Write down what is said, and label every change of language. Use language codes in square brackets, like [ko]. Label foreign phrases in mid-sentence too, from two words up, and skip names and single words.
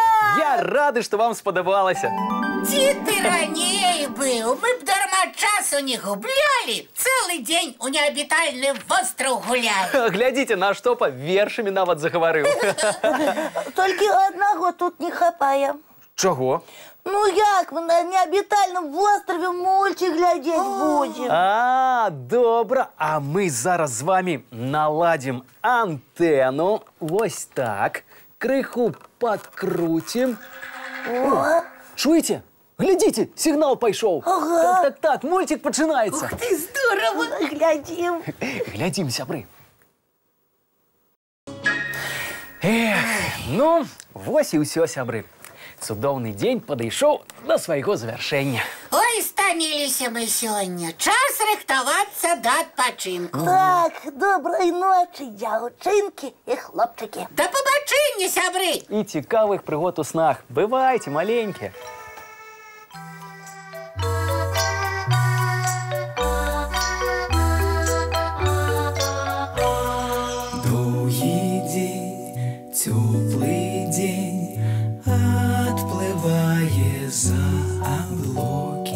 [be] Я рады, што вам спадабалася. Ці ты раней быў, мы б дарма часу не гублялі. Цэлы дзень у неабітальны востраў гуляем. Глядзіце, наш Топа вершамі нават загаварыў. Толькі аднаго тут не хапае. Чаго? [uk] Ну як ми на необітальному острові мультик глядеть будемо? А, добре. А ми зараз з вами наладимо антенну. Ось так. Криху подкрутим. О, чуєте? Глядите, сигнал пішов. Ага. Так, мультик починається. [ru] Ух ты, здорово! [uk] Глядім. [be] Глядим, сябры. Эх, ну, вось і ўсё, сябры. Цудоўны дзень падышоў да свайго завяршэння. Ой, стаміліся мы сёння. Час рыхтавацца да адпачынку. Так, [ru] доброй ночи, [be] дзяўчынкі і хлопчыкі. Да пабачэння, сябры! І цікавых прыгод у снах. Бывайце, маленькія. [ru] Долгий день, теплый день, отплывая за облаки.